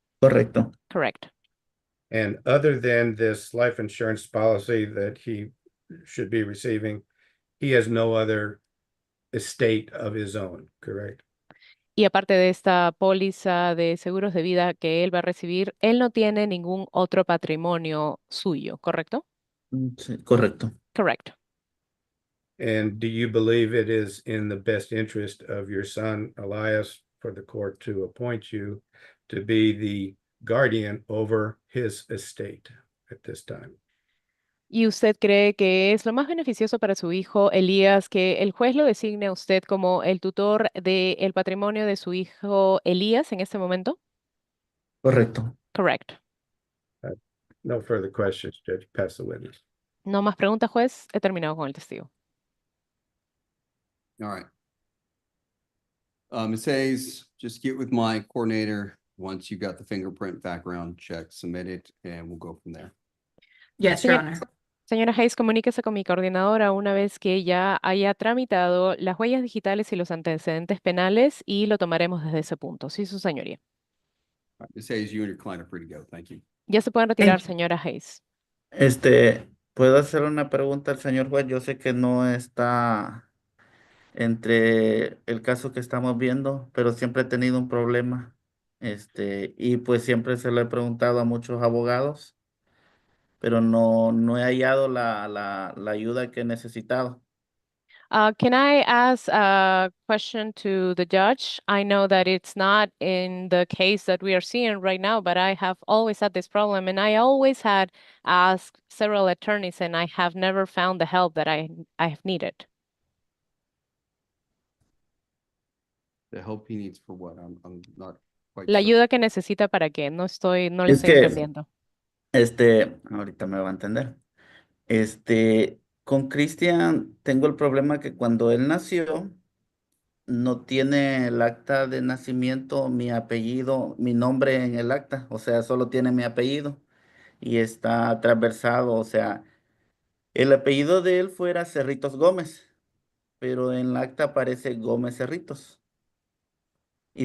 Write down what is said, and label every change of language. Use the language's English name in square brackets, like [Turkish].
[Spanish] Correcto. [English] Correct. And other than this life insurance policy that he should be receiving, he has no other estate of his own, correct? [Spanish] Y aparte de esta póliza de seguros de vida que él va a recibir, él no tiene ningún otro patrimonio suyo, ¿correcto? Sí, correcto. [English] Correct. And do you believe it is in the best interest of your son, Elias, for the court to appoint you to be the guardian over his estate at this time? [Spanish] ¿Y usted cree que es lo más beneficioso para su hijo Elías que el juez lo designe a usted como el tutor del patrimonio de su hijo Elías en este momento? Correcto. [English] Correct. No further questions, Judge. Pass the witness. [Spanish] No más preguntas, juez. He terminado con el testigo. [English] All right. Ms. Hayes, just get with my coordinator. Once you got the fingerprint background check submitted, and we'll go from there. Yes, Your [Spanish] Señor- [English] Honor. [Spanish] Señora Hayes, comuníquese con mi coordinadora una vez que ya haya tramitado las huellas digitales y los antecedentes penales y lo tomaremos desde ese punto. Sí, su señoría. [English] All right, Ms. Hayes, you and your client are free to go. Thank you. [Spanish] Ya se pueden retirar, señora Hayes. ¿Puedo hacer una pregunta al señor juez? Yo sé que no está entre el caso que estamos viendo, pero siempre he tenido un problema. Y pues siempre se lo he preguntado a muchos abogados, pero no he hallado la ayuda que he necesitado. [English] Can I ask a question to the judge? I know that it's not in the case that we are seeing right now, but I have always had this problem and I always had asked several attorneys and I have never found the help that I have needed. The help he needs for what? I'm not quite [Spanish] La [English] sure. [Spanish] ayuda que necesita para qué? No le Es estoy que- entendiendo. Ahorita me va a entender. Con Cristian tengo el problema que cuando él nació, no tiene el acta de nacimiento, mi apellido, mi nombre en el acta, o sea, solo tiene mi apellido y está transversado, o sea, el apellido de él fuera Cerritos Gómez, pero en el acta aparece Gómez Cerritos y